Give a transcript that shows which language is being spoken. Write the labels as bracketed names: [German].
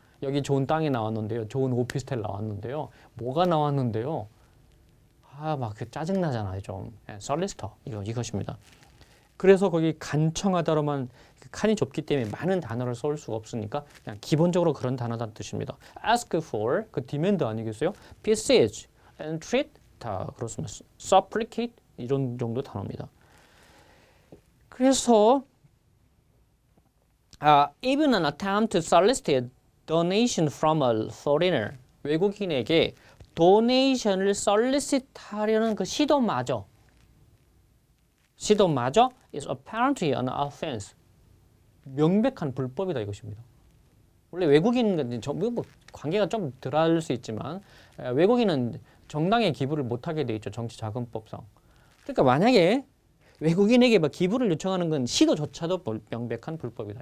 [Korean] 여기 좋은 땅이 나왔는데요. 좋은 오피스텔 나왔는데요. 뭐가 나왔는데요. 막 짜증나잖아요. 좀. 솔리스터. 이것입니다. 그래서 거기 간청하다로만 칸이 좁기 때문에 많은 단어를 써올 수가 없으니까 그냥 기본적으로 그런 단어다는 뜻입니다. ask for, 그 demand 아니겠어요? beseech, entreat, 다 그렇습니다. supplicate, 이런 정도 단어입니다. 그래서 [English] even an attempt to solicit a donation from a foreigner, [Korean] 외국인에게 도네이션을 solicit하려는 그 시도마저 [English] is apparently an offense. [Korean] 명백한 불법이다 이것입니다. 원래 외국인과 관계가 좀 덜할 수 있지만 외국인은 정당의 기부를 못하게 돼 있죠. 정치자금법상. 그러니까 만약에 외국인에게 막 기부를 요청하는 건 시도조차도 명백한 불법이다.